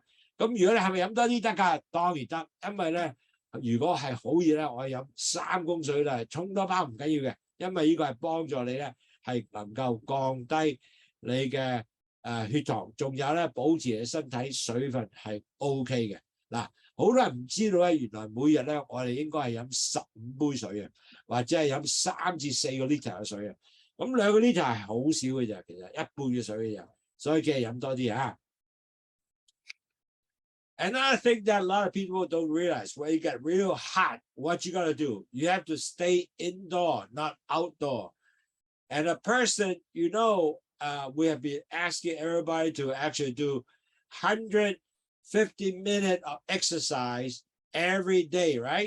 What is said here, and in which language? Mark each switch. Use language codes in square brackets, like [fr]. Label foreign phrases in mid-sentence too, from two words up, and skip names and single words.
[yue] 咁如果你係咪飲多啲得㗎？當然得，因為咧，如果係好熱咧，我係飲3公水啦，沖多包唔緊要嘅，因為呢個係幫助你咧係能夠降低你嘅血糖，仲有咧保持你身體水分係 OK 嘅。嗱，好多人唔知道咧，原來每日咧我哋應該係飲15杯水嘅，或者係飲3至4個 liter 嘅水嘅。咁2個 liter 係好少嘅啫，其實1半嘅水嘅啫，所以記得飲多啲啊。 [en] Another thing that a lot of people don't realize, when you get real hot, what you gotta do? You have to stay indoor, not outdoor. And a person, you know, we have been asking everybody to actually do 150 minutes of exercise every day, right?